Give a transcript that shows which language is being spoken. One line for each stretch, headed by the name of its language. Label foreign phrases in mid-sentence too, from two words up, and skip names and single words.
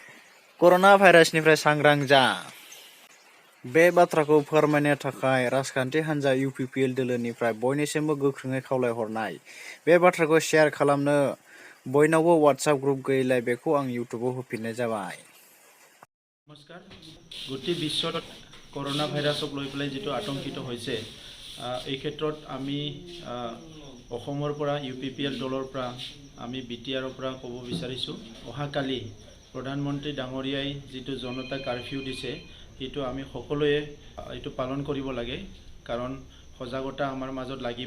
Bodo: कर'ना भाइरासनिफ्राय सांग्रां जा। बे बाथ्राखौ फोरमायनो थाखाय राजखान्थि हान्जा UPPL दोलोनिफ्राय बयनिसिमबो गोख्रोङै खावलायहरनाय। बे बाथ्राखौ शेयार खालामनो बयनावबो WhatsApp ग्रुप गैयैलाय बेखौ आं इउटुबाव होफिननाय जाबाय।
Assamese: নমস্কাৰ। গোটেই বিশ্বত করোনা ভাইৰাছক লৈ পেলাই যিটো আতংকিত হৈছে, এই ক্ষেত্ৰত আমি অসমৰ পৰা UPPL দলৰ পৰা আমি BTRৰ পৰা ক'ব বিচাৰিছোঁ, অহাকালি প্ৰধানমন্ত্ৰী ডাঙৰীয়াই যিটো জনতা কাৰফিউ দিছে, সেইটো আমি সকলোৱে এইটো পালন কৰিব লাগে, কাৰণ সজাগতা আমাৰ মাজত লাগিব।